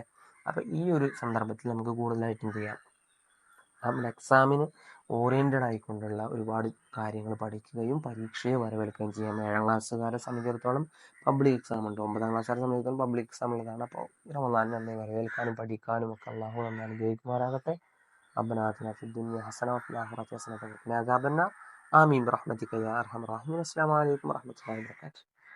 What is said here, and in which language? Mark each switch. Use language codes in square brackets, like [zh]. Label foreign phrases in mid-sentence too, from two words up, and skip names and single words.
[ml] അപ്പോൾ ഈ ഒരു സന്ദർഭത്തിൽ നമുക്ക് കൂടുതലായിട്ട് എന്ത് ചെയ്യാം, നമ്മുടെ [en] exam oriented [ml] ആയിക്കൊണ്ടുള്ള ഒരുപാട് കാര്യങ്ങൾ പഠിക്കുകയും പരീക്ഷയെ വരവേൽക്കുകയും ചെയ്യാം. 7ാം ക്ലാസ്സുകാരെ സംബന്ധിച്ചിടത്തോളം [en] public exam [ml] ഉണ്ട്, 9ാം ക്ലാസ്സുകാരെ സംബന്ധിച്ചിടത്തോളം [en] public exam [ml] ഉള്ളതാണ്. അപ്പോൾ റമദാനിനെ നന്നായി വരവേൽക്കാനും പഠിക്കാനും ഒക്കെ അള്ളാഹു നന്നായി അനുഗ്രഹിക്കുമാറാകട്ടെ. [ar] ربنا آتنا في الدنيا حسنة وفي الآخرة حسنة وقنا عذاب النار. آمين برحمتك يا أرحم الراحمين. السلام عليكم ورحمة الله وبركاته.